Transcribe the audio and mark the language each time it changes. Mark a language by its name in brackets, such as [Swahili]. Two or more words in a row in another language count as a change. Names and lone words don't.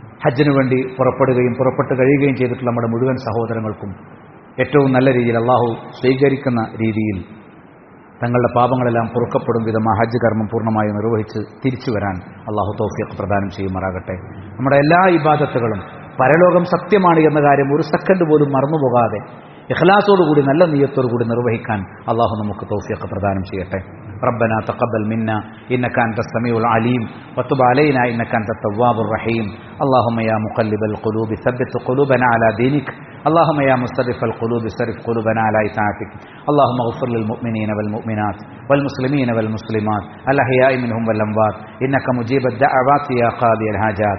[Malayalam] ഹജ്ജിനു വേണ്ടി പുറപ്പെട്ട് കഴിയുകയും ചെയ്തിട്ടുള്ള നമ്മുടെ മുഴുവൻ സഹോദരങ്ങൾക്കും ഏറ്റവും നല്ല രീതിയിൽ അള്ളാഹു സ്വീകരിക്കുന്ന രീതിയിൽ തങ്ങളുടെ പാപങ്ങളെല്ലാം പൊറുക്കപ്പെടും വിധം ആ ഹജ്ജ് കർമ്മം പൂർണ്ണമായി നിർവഹിച്ച് തിരിച്ചു വരാൻ അള്ളാഹു തൗഫീഖ് പ്രദാനം ചെയ്യുമാറാകട്ടെ. നമ്മുടെ എല്ലാ ഇബാദത്തുകളും പരലോകം സത്യമാണ് എന്ന കാര്യം ഒരു സെക്കൻഡ് പോലും മറന്നുപോകാതെ ഇഖ്ലാസോടുകൂടി നല്ല നിയ്യത്തോടുകൂടി നിർവഹിക്കാൻ അള്ളാഹു നമുക്ക് തൗഫീഖ് പ്രദാനം ചെയ്യട്ടെ. [Arabic] ربنا تقبل منا إنك أنت السميع العليم وتب علينا إنك أنت التواب الرحيم. اللهم يا مقلب القلوب ثبت قلوبنا على دينك. اللهم يا مصرف القلوب صرف قلوبنا على إطاعتك. اللهم اغفر للمؤمنين والمؤمنات والمسلمين والمسلمات الأحياء منهم والأموات إنك مجيب الدعوات يا قاضي الحاجات.